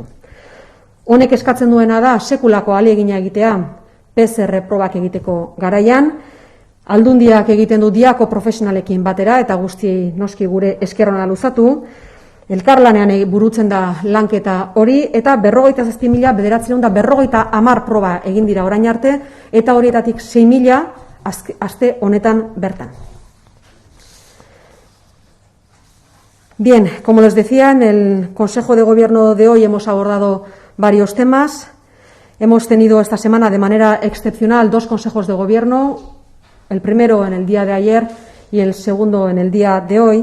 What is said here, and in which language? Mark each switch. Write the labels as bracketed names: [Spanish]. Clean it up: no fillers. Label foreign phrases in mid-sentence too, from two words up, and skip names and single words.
[Basque] Honek eskatzen duena da sekulako ahalegina egitea PCR probak egiteko garaian, Aldundiak egiten du diako profesionalekin batera eta guzti noski gure esker ona luzatu, elkarlanean burutzen da lanketa hori eta 57.950 proba egin dira orain arte eta horietatik 6.000 aste honetan bertan. [Spanish] Bien, como les decía, en el Consejo de Gobierno de hoy hemos abordado varios temas. Hemos tenido esta semana de manera excepcional 2 consejos de gobierno, el primero en el día de ayer y el segundo en el día de hoy.